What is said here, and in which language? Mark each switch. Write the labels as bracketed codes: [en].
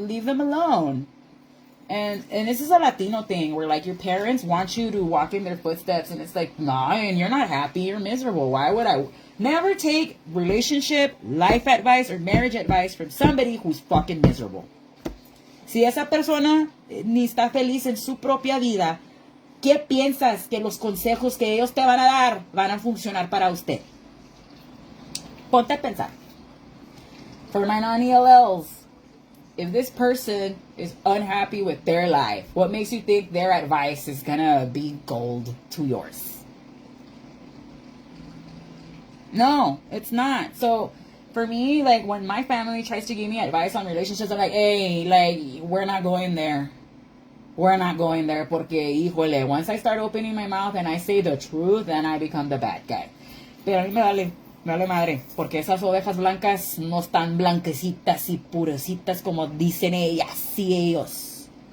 [en] Leave them alone. And this is a Latino thing where, like, your parents want you to walk in their footsteps, and it's like, nah, and you're not happy, you're miserable. Why would I? Never take relationship, life advice, or marriage advice from somebody who's fucking miserable. [es] Si esa persona ni está feliz en su propia vida, ¿qué piensas que los consejos que ellos te van a dar van a funcionar para usted? Ponte a pensar. [en] For my non-ELLs, if this person is unhappy with their life, what makes you think their advice is gonna be gold to yours? No, it's not. So, for me, like, when my family tries to give me advice on relationships, I'm like, hey, like, we're not going there. We're not going there [es] porque, híjole, [en] once I start opening my mouth and I say the truth, then I become the bad guy. [es] Pero a mí me vale madre, porque esas ovejas blancas no están blanquecitas y purecitas como dicen ellas y ellos.